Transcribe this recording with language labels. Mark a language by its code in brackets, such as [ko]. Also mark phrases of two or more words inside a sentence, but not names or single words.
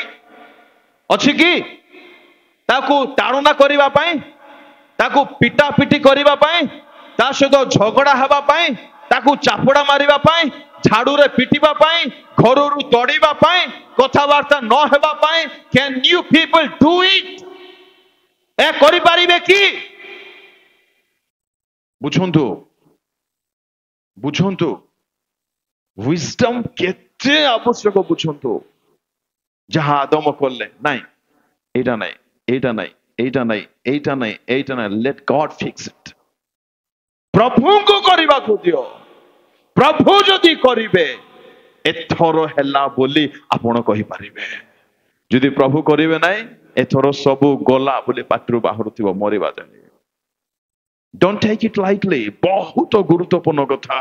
[or] ଅଛି କି? ତାକୁ ତାଡ଼ନା କରିବା ପାଇଁ, ତାକୁ ପିଟା ପିଟି କରିବା ପାଇଁ, ତା ସହିତ ଝଗଡା ହେବା ପାଇଁ, ତାକୁ ଚାପୁଡା ମାରିବା ପାଇଁ, ଝାଡୁରେ ପିଟିବା ପାଇଁ, ଘରରୁ ତଡ଼ିବା ପାଇଁ, କଥାବାର୍ତ୍ତା ନ ହେବା ପାଇଁ? [en] Can you people do it? [or] ଏ କରିପାରିବେ କି? ବୁଝନ୍ତୁ, ବୁଝନ୍ତୁ, wisdom କେତେ ଆବଶ୍ୟକ ବୁଝନ୍ତୁ। ଯାହା ଆଦମ କଲେ ନାଇଁ, ଏଇଟା ନାଇଁ, ଏଇଟା ନାଇଁ, ଏଇଟା ନାଇଁ, ଏଇଟା ନାଇଁ, ଏଇଟା ନାଇଁ, [en] let God fix it. [or] ପ୍ରଭୁଙ୍କୁ କରିବାକୁ ଦିଅ। ପ୍ରଭୁ ଯଦି କରିବେ ଏଥର ହେଲା ବୋଲି ଆପଣ କହିପାରିବେ। ଯଦି ପ୍ରଭୁ କରିବେ ନାହିଁ ଏଥର ସବୁ ଗଲା ବୋଲି ପାଟିରୁ ବାହାରୁଥିବ ମରିବା ଯାଏ। [en] Don't take it lightly. [or] ବହୁତ ଗୁରୁତ୍ୱପୂର୍ଣ୍ଣ କଥା।